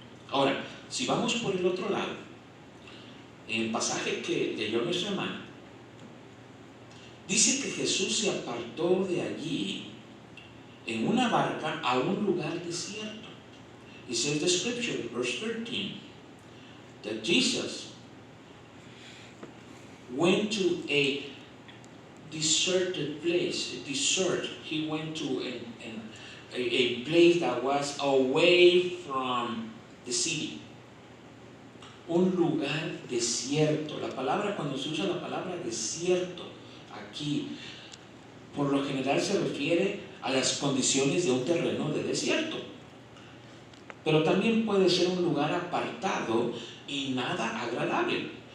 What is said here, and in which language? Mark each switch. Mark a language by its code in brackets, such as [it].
[es] Ahora, si vamos por el otro lado, en el pasaje que leyó nuestra hermana, dice que Jesús se apartó de allí en una barca a un lugar desierto. [en] It says the scripture, verse 13, that Jesus went to a deserted place. He went to a place that was away from the city. [es] Un lugar desierto. La palabra, cuando se usa la palabra desierto aquí, por lo general se refiere a las condiciones de un terreno de desierto. Pero también puede ser un lugar apartado y nada agradable.